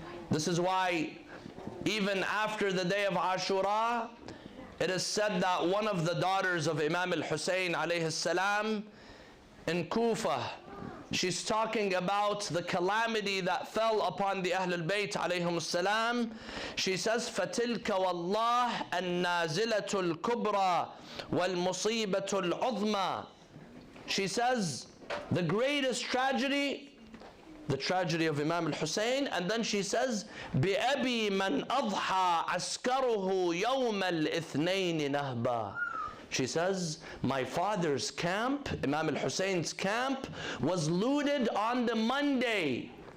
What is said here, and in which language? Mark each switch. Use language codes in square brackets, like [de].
[en] This is why even after the day of Ashura, it is said that one of the daughters of Imam al-Hussein alayhi salam in Kufa, she's talking about the calamity that fell upon the Ahl al-Bayt alayhim salam. She says, [ar] فَتِلْكَ وَاللَّهِ النَّازِلَةُ الْكُبْرَى وَالْمُصِيبَةُ الْعُظْمَى. [en] She says, the greatest tragedy, the tragedy of Imam al-Hussein, and then she says, [ar] بِأَبِي مَنْ أَضْحَى عَسْكَرُهُ يَوْمَ الْإِثْنَيْنِ نَهْبًا. [en] She says, my father's camp, Imam al-Hussein's camp, was looted on the Monday.